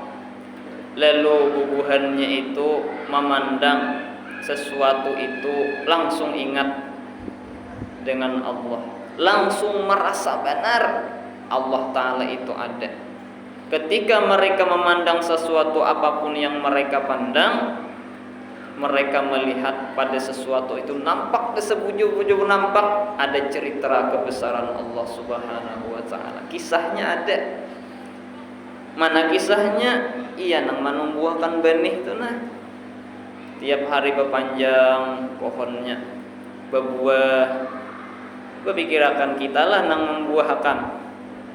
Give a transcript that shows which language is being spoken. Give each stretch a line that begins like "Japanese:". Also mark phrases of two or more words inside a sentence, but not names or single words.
Banjar: Lalu bubuhannya itu memandang sesuatu itu langsung ingat dengan Allah, langsung merasa benar Allah Ta'ala itu ada. Ketika mereka memandang sesuatu apapun yang mereka pandang, mereka melihat pada sesuatu itu nampak kesebujur-bujur, nampak ada cerita kebesaran Allah Subhanahu wa Ta'ala. Kisahnya ada. Mana kisahnya? Iya nang menumbuhkan benih itu nah. Tiap hari berpanjang pohonnya, berbuah. Berpikirakan kita lah nang membuahkan.